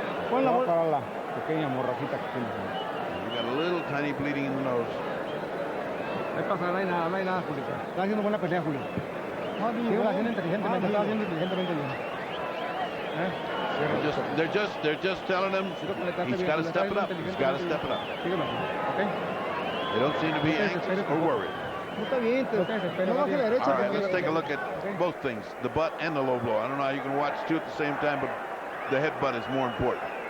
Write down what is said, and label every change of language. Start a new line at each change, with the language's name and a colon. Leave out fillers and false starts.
Spanish: Pon la para la pequeña morrajita que tiene.
English: You got a little tiny bleeding in the nose.
Spanish: No hay nada, Julio. Está haciendo buena pelea, Julio. Sí, está haciendo inteligentemente, está haciendo inteligentemente bien.
English: They're just telling him he's got to step it up. He's got to step it up. Okay. They don't seem to be anxious or worried. All right, let's take a look at both things, the butt and the low blow. I don't know how you can watch two at the same time, but the headbutt is more important.